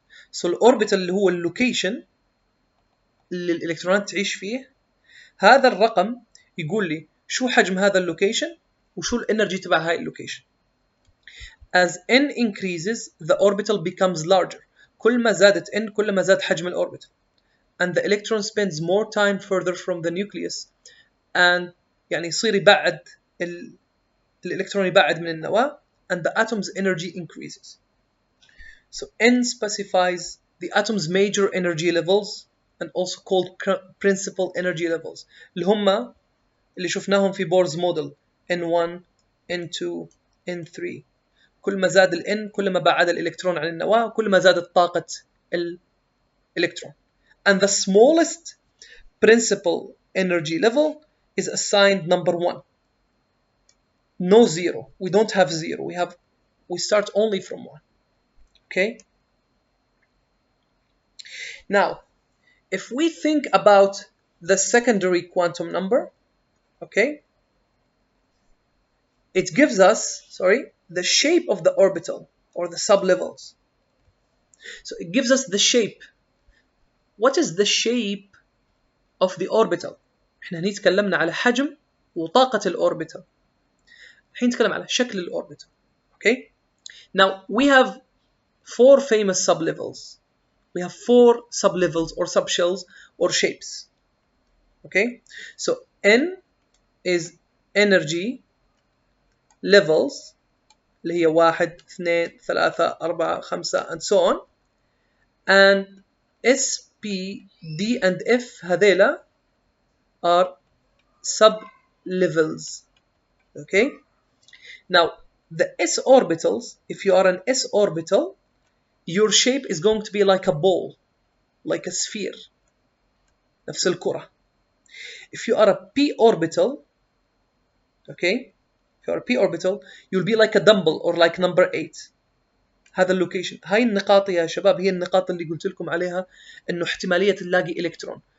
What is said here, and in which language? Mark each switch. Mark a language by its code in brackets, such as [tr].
[ar] So الأوربيتال اللي هو اللوكيشن اللي الإلكترونات تعيش فيه، هذا الرقم يقول لي شو حجم هذا اللوكيشن وشو الانرجي تبع هاي اللوكيشن. [en] As n increases, the orbital becomes larger. [ar] كل ما زادت n كل ما زاد حجم الأوربيتال. [en] And the electron spends more time further from the nucleus. [ar] And يعني يصير يبعد الإلكترون يبعد من النواة. [en] And the atom's energy increases. So n specifies the atom's major energy levels and also called principal energy levels [ar] اللي هم اللي شفناهم في بورز موديل N1 N2 N3. كل ما زاد ال N كل ما بعد الإلكترون عن النواة كل ما زادت طاقة الإلكترون. [en] And the smallest principal energy level is assigned number 1. No zero. We don't have zero. We start only from 1. Okay? Now, if we think about the secondary quantum number, okay, it gives us, the shape of the orbital or the sublevels. So it gives us the shape. What is the shape of the orbital? [ar] احنا هني تكلمنا على حجم وطاقة الأوربيتال. الحين نتكلم على شكل الأوربيتال. [en] Okay? Now we have 4 famous sublevels. We have 4 sublevels or subshells or shapes. Okay? So N is energy levels [ar] اللي هي [en] 1 2 3 4 5 and so on. And S, P, D and F [ar] هذيلا [en] are sub-levels. Okay? Now, the s orbitals, if you are an s orbital, your shape is going to be like a ball, like a sphere. [ar] نفس الكرة. [en] If you are a p orbital, okay? If you are a p orbital, you'll be like a dumbbell or like number 8. [ar] هذا اللوكيشن. هاي النقاط يا شباب هي النقاط اللي قلت لكم عليها انه احتمالية نلاقي الكترون.